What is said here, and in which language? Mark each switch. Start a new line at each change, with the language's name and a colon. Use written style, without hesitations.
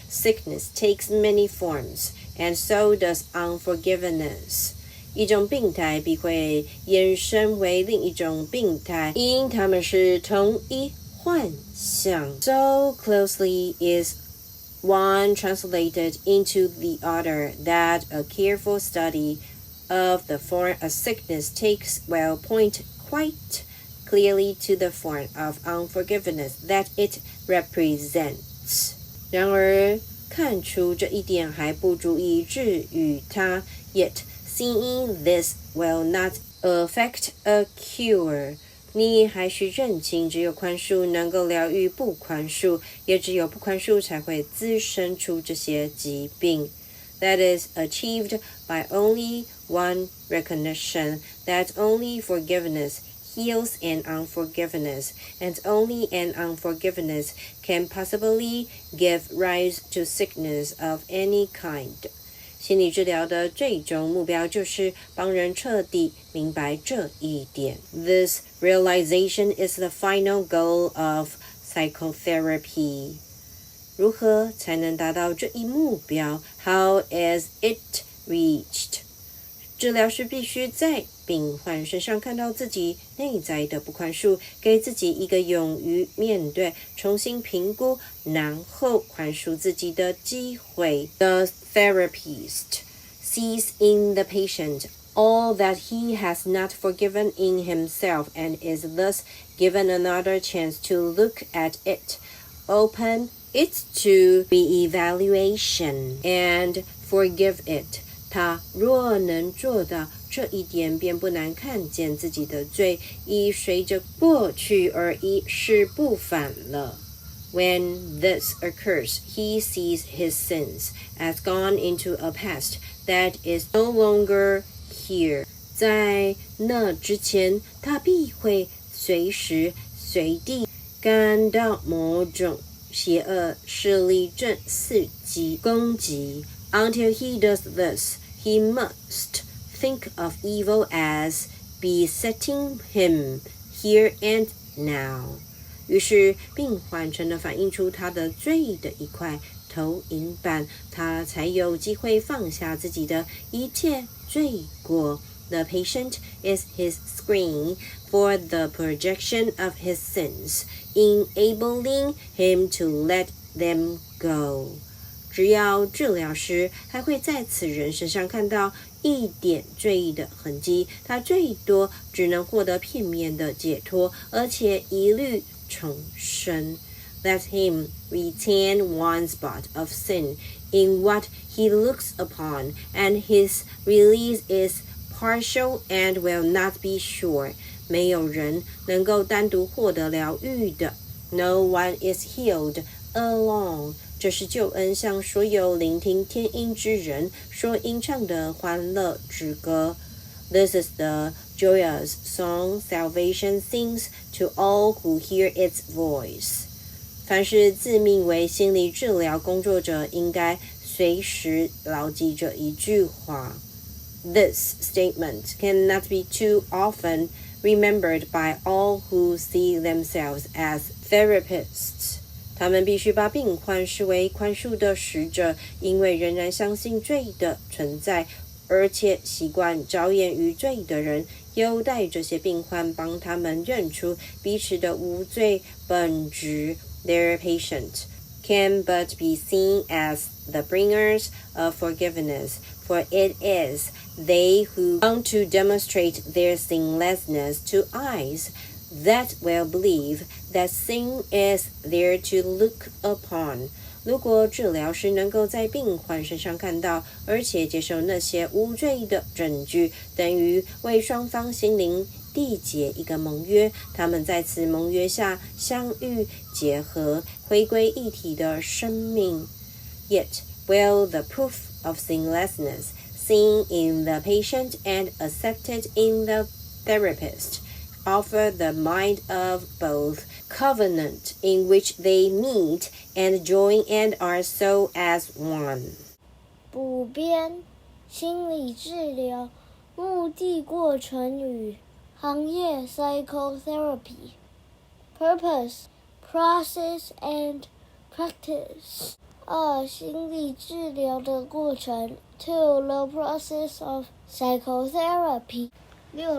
English: Sickness takes many forms, and so does unforgiveness.
Chinese: 一种病态必会衍生为另一种病态，因它们是同一幻象。
English: So closely is one translated into the other that a careful study of the form of sickness takes will point quite clearly to the form of unforgiveness that it represents.
Chinese: 然而，看出这一点还不足以治愈它。
English: Yet, seeing this will not affect a cure.
Chinese: 你还需认清，只有宽恕能够疗愈不宽恕，也只有不宽恕才会滋生出这些疾病。
English: That is achieved by only one recognition that only forgiveness heals an unforgiveness, and only an unforgiveness can possibly give rise to sickness of any kind.
Chinese: 心理治疗的最终目标就是帮人彻底明白这一点。
English: This realization is the final goal of psychotherapy.
Chinese: 如何才能达到这一目标？
English: How is it reached?
Chinese: 治疗师必须在病患身上看到自己内在的不宽恕，给自己一个勇于面对、重新评估，然后宽恕自己的机会。
English: The therapist sees in the patient all that he has not forgiven in himself and is thus given another chance to look at it, open it to re-evaluation, and forgive it.
Chinese: 他若能做到这一点，便不难看见自己的罪已随着过去而一事不返了。
English: When this occurs, he sees his sins as gone into a past that is no longer here.
Chinese: 在那之前，他必会随时随地感到某种邪恶势力正伺机攻击。
English: Until he does this, he must think of evil as besetting him here and now.
Chinese: 于是病患才能反映出他的罪的一块投影板，他才有机会放下自己的一切罪过。
English: The patient is his screen for the projection of his sins, enabling him to let them go.
Chinese: 只要治疗师还会在此人身上看到一点罪的痕迹，他最多只能获得片面的解脱，而且一律重生。
English: Let him retain one spot of sin in what he looks upon, and his release is partial and will not be sure.
Chinese: 没有人能够单独获得疗愈的。
English: No one is healed alone.
Chinese: 这是救恩向所有聆听天音之人所吟唱的欢乐之歌。
English: This is the joyous song salvation sings to all who hear its voice.
Chinese: 凡是自命为心理治疗工作者，应该随时牢记这一句话。
English: This statement cannot be too often remembered by all who see themselves as therapists.
Chinese: 他们必须把病患视为宽恕的使者，因为仍然相信罪的存在，而且习惯着眼于罪的人，有待这些病患帮他们认出彼此的无罪本质。
English: Their patient can but be seen as the bringers of forgiveness, for it is they who want to demonstrate their sinlessness to eyes that will believe that sin is there to look upon.
Chinese: 如果治疗师能够在病患身上看到，而且接受那些无罪的证据，等于为双方心灵缔结一个盟约，他们在此盟约下相遇、结合、回归一体的生命。
English: Yet will the proof of sinlessness seen in the patient and accepted in the therapist offer the mind of both covenant in which they meet and join and are so as one.
Chinese: 补编心理治疗目的、过程与行业
English: Psychotherapy Purpose, Process and Practice 2.
Chinese: 心理治疗的过程 2.
English: The process of psychotherapy 6.